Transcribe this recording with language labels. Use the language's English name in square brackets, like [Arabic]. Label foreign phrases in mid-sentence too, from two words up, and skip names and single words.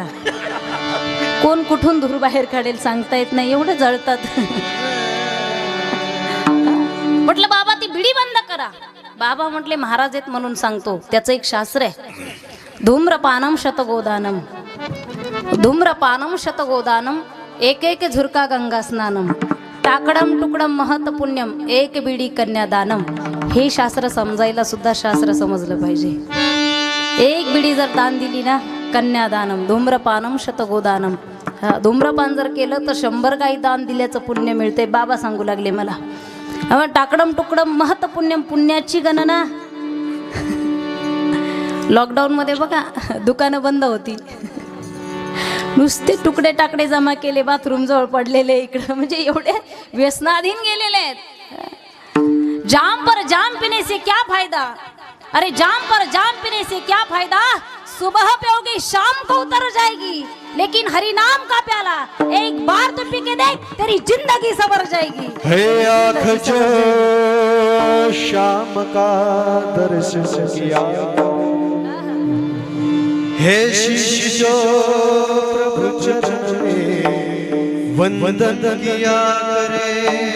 [Marathi] कोण कुठून धूर बाहेर काढेल सांगता येत नाही, एवढं जळतात. म्हटलं बाबा ती बिडी बंद करा. बाबा म्हटले महाराज आहेत म्हणून सांगतो, त्याचं एक शास्त्र आहे. [Sanskrit] धूम्रपानम शतगोदानम, धूम्रपानम शतगोदानम एक एक झुरका गंगा स्नानम, टाकडम टुकडम महत पुण्यम, एक बिडी कन्यादानम. [Marathi] हे शास्त्र समजायला सुद्धा शास्त्र समजलं पाहिजे. एक बिडी जर दान दिली ना, कन्यादानम, [Sanskrit] धूम्रपानम शतगोदानम. [Marathi] धूम्रपान जर केलं तर 100 गाई दान दिल्याचं पुण्य मिळते. बाबा सांगू लागले मला. [Sanskrit] टाकडम टुकडम महत पुण्यम, [Marathi] पुण्याची गणना. लॉकडाऊनमध्ये बघा दुकानं बंद होती, नुसते तुकडे टाकडे जमा केले बाथरूम जवळ पडलेले इकडं, म्हणजे एवढे व्यसनाधीन गेलेले आहेत. [Hindi] जाम पर जाम पीने से क्या फायदा, अरे जाम पर जाम पीने से क्या फायदा, सुबह पियोगी शाम को उतर जाएगी, लेकिन हरि नाम का प्याला एक बार तो पी के देख, तेरी जिंदगी संवर जाएगी. हे आँख जो शाम का दर्शन किया, हे शीश जो प्रभु चरण में वंदन किया करे,